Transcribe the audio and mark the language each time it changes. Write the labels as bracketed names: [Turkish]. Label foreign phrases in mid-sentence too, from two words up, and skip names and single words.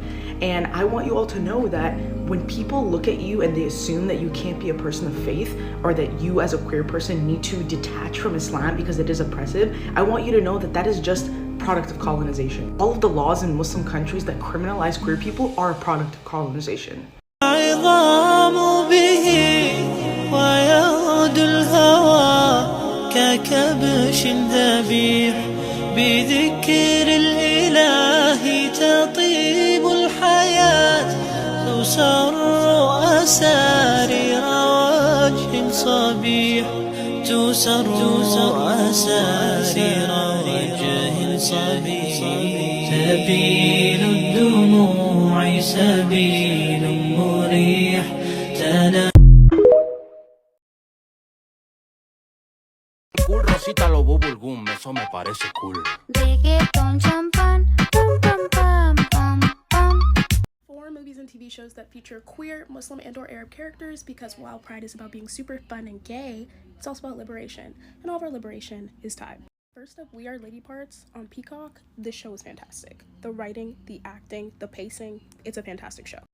[English] And I want you all to know that when people look at you and they assume that you can't be a person of faith or that you as a queer person need to detach from Islam because it is oppressive, I want you to know that that is just product of colonization. All of the laws in Muslim countries that criminalize queer people are a product of colonization. [Arabic] ويعود الهوى ككبش ذبيح بذكر الإله تطيب الحياة تسر أسارير وجه صبيح تسر أسارير وجه صبيح سبيل الدموع سبيل مريح [Spanish] Cool Rosita lo [English] bubble gum, [Spanish] eso me parece cool. Reggaeton champán, pam pam pam pam pam. [English] For movies and TV shows that feature queer, Muslim, and/or Arab characters, because while Pride is about being super fun and gay, it's also about liberation, and all of our liberation is time. First up, We Are Lady Parts on Peacock. This show is fantastic. The writing, the acting, the pacing, it's a fantastic show.